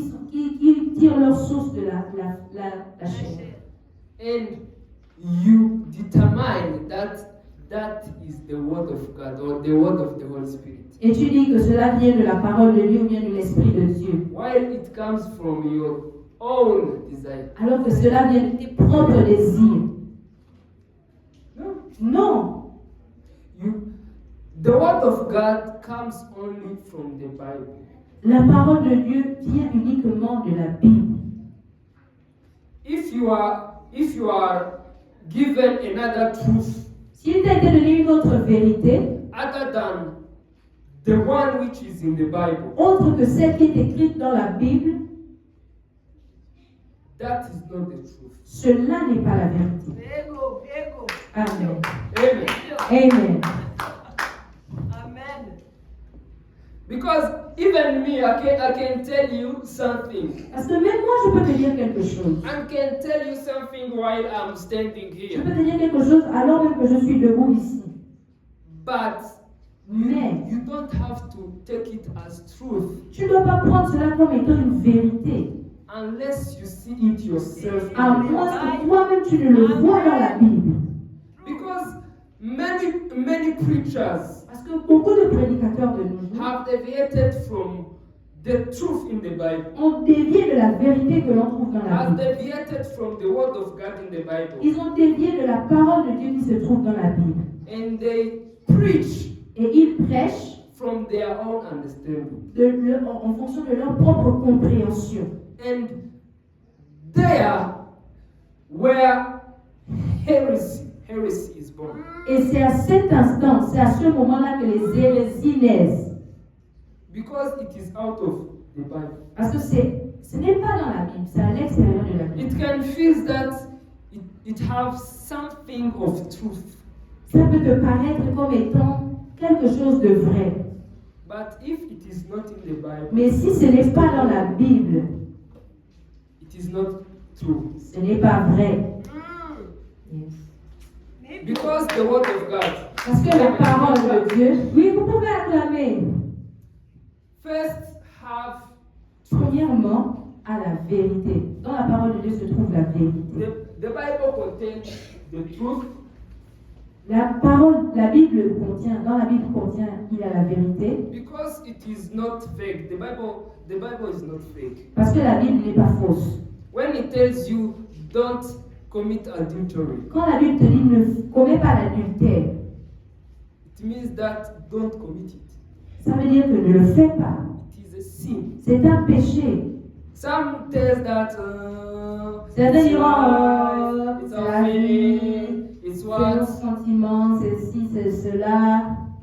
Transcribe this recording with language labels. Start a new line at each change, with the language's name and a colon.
French: qui tirent leur source de la chair.
English: And you determine that that is the word of God or the word of the Holy Spirit.
French: Et tu dis que cela vient de la parole de Dieu ou bien de l'Esprit de Dieu.
English: While it comes from your own desire.
French: Alors que cela vient de tes propres désirs.
English: No.
French: Non.
English: The word of God comes only from the Bible.
French: La parole de Dieu vient uniquement de la Bible.
English: If you are given another truth
French: S'il t'a été donné une autre vérité,
English: other than the one which is in the Bible,
French: autre que celle qui est écrite dans la Bible,
English: that is not the truth.
French: cela n'est pas la vérité. Ego, ego.
English: Amen.
French: Amen.
English: Amen.
French: Amen.
English: Because even me, I can tell you something.
French: Parce que même moi, je peux te dire quelque chose.
English: I can tell you something while I'm standing
French: Je
English: here.
French: peux te dire quelque chose alors même que je suis debout ici.
English: But
French: Mais
English: you don't have to take it as truth
French: tu ne dois pas prendre cela comme étant une vérité.
English: unless you see it yourself.
French: À moins que toi-même tu ne le vois dans la Bible.
English: Because many preachers
French: Parce que beaucoup de prédicateurs de nos jours
English: have deviated from the truth in the Bible.
French: ont dévié de la vérité que l'on trouve dans la
English: Have Bible. deviated from the word of God in the Bible.
French: Ils ont dévié de la parole de Dieu qui se trouve dans la Bible.
English: And they preach
French: Et ils prêchent
English: from their own understanding.
French: en fonction de leur propre compréhension.
English: And there where heresy is born.
French: Et c'est à cet instant, c'est à ce moment-là que les hérésies naissent.
English: Because it is out of the Bible.
French: Parce que ce n'est pas dans la Bible, c'est à l'extérieur de la Bible.
English: It can feel that it has something of truth.
French: Ça peut te paraître comme étant quelque chose de vrai.
English: But if it is not in the Bible,
French: Mais si ce n'est pas dans la Bible,
English: it is not true.
French: ce n'est pas vrai.
English: Yes. Because the word of God
French: Parce que la parole de Dieu, oui, vous pouvez acclamer.
English: first have truth.
French: Premièrement, à la vérité. Dans la parole de Dieu se trouve la vérité.
English: The Bible contains the truth.
French: La Bible contient, dans la Bible contient, il y a la vérité.
English: Because it is not fake. The Bible is not fake.
French: Parce que la Bible n'est pas fausse.
English: When it tells you don't commit adultery,
French: Quand la Bible te dit ne commets pas l'adultère,
English: it means that don't commit it.
French: ça veut dire que ne le fais pas.
English: It is a sin.
French: C'est un péché.
English: Some tells that
French: Certains
English: it's
French: diront,
English: life, it's
French: c'est
English: our
French: la vie,
English: feeling, it's
French: c'est nos
English: what.
French: sentiments, c'est ci, c'est cela.